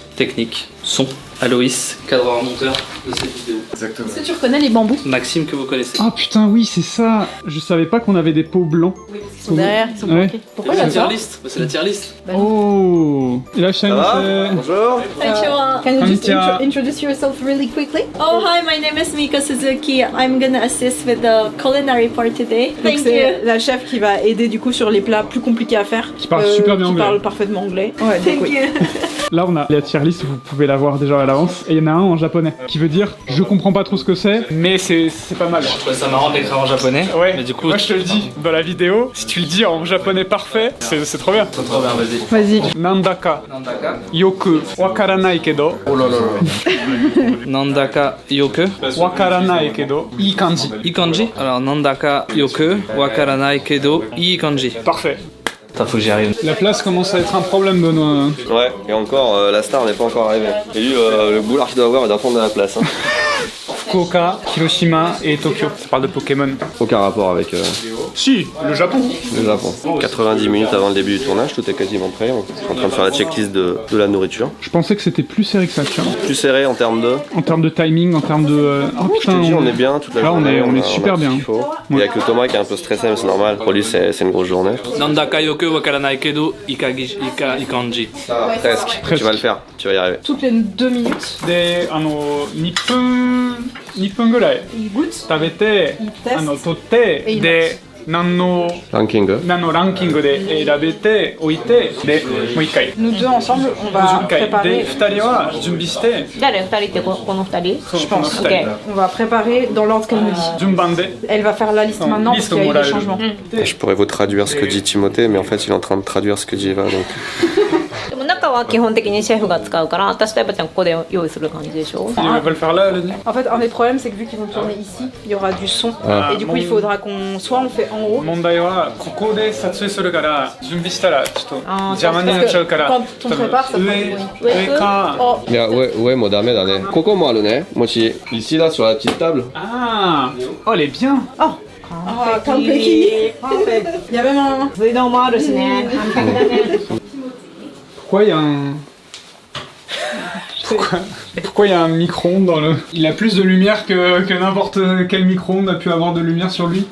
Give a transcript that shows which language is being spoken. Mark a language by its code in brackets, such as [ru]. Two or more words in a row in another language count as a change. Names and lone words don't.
[fr] Technique, son. Aloïs, cadreur monteur de cette vidéo. Exactement. Est-ce que tu reconnais les bambous? Maxime que vous connaissez. Ah putain, oui, c'est ça. Je savais pas qu'on avait des pots blancs. Oui, parce qu'ils sont derrière, ils sont Ouais. bloqués. Pourquoi C'est il y a la tier ça? list. C'est la [en] tier list. [fr] Oh. Et là, Ça va? Bonjour. [ja] Konnichiwa. [en] Can you just [ja] Konnichiwa. [en] introduce yourself really quickly? Oh, hi, my name is Miko Suzuki. I'm gonna assist with the culinary part today. [fr] Donc [en] Thank [fr] c'est [en] you. [fr] la chef qui va aider du coup sur les plats plus compliqués à faire. Qui parle super bien qui anglais. parle parfaitement anglais. Ouais, donc [en] Thank [fr] oui. [en] you. [fr] Là, on a la [en] tier list, [fr] vous pouvez la voir déjà à l'avance. Et il y en a un en japonais, qui veut dire je comprends pas trop ce que c'est, mais c'est pas mal. Je trouvais ça marrant d'écrire en japonais. Ouais, Mais du coup, moi je te le dis dans la vidéo, si tu le dis en japonais parfait, c'est trop bien. c'est trop bien, vas-y. Vas-y. [ja] Nandaka, Nandaka. よく、わからないけど, なんだかよく. わからないけど、いい感じ. いい感じ. Alors, なんだかよく。わからないけど. いい感じ. [fr] Parfait. Putain, faut que j'y arrive. La place commence à être un problème, Benoît. Ouais, et encore, la star n'est pas encore arrivée. Et lui, le boulard qu'il doit avoir, il doit prendre de la place. Hein. Fukuoka, Hiroshima et Tokyo. Ça parle de Pokémon. Aucun rapport avec Si, le Japon. le Japon. 90 minutes avant le début du tournage, tout est quasiment prêt. On est en train de faire la checklist de la nourriture. Je pensais que c'était plus serré que ça, tu vois. Plus serré en termes de... En termes de timing, en termes de... Oh Je te putain, dis, on est bien toute la Là, on journée. est a super tout ce bien. qu'il faut. Il y a que Thomas qui est un peu stressé, mais c'est normal. Pour lui, c'est une grosse journée. [ja] なんだかよく。わからないけど. いい感じ. [fr] Presque. Tu vas le faire, tu vas y arriver. Toutes les 2 minutes, [ja] で、2分ぐらい [fr] il goûte, [ja] 食べて、 [fr] il teste. [ja] 取っていいで何の Ranking. ランキングで選べて置いてでもう一回 [fr] Nous deux ensemble, on va [ja] 10回で [fr] préparer. [ja] 2人は準備して誰二人ってこの二人 [fr] Je pense [ja] オッケ [fr] On va préparer dans l'ordre qu'elle nous dit. [ja] 順番で [fr] Elle va faire la liste maintenant parce liste qu'il y a eu des morale. changements. Je pourrais vous traduire ce que dit Timothée, mais en fait, il est en train de traduire ce que dit Eva. Donc... [ja] ーでも中中は基本的にシェフが使うから私とエバちゃんここで用意する感じでしょ [fr] Il va pas le faire là, Elodie? En fait, un des problèmes, c'est que vu qu'ils vont tourner ici, il y aura du son. Ah. Et du coup, il faudra qu'on. Soit on fait en haut. [ja] 問題はここで撮影するから準備したらちょっとあー邪魔になっちゃうから [fr] Quand on prépare, ça fait [ja] 上か Oh, いや、上もダメだね。ここもあるね。もし、 [fr] ici là sur la petite table. Ah oh elle est bien ah, Kampeki. Il y a même un. Pourquoi il y a un... Pourquoi il y a un micro-ondes dans le... Il a plus de lumière que n'importe quel micro-ondes a pu avoir de lumière sur lui.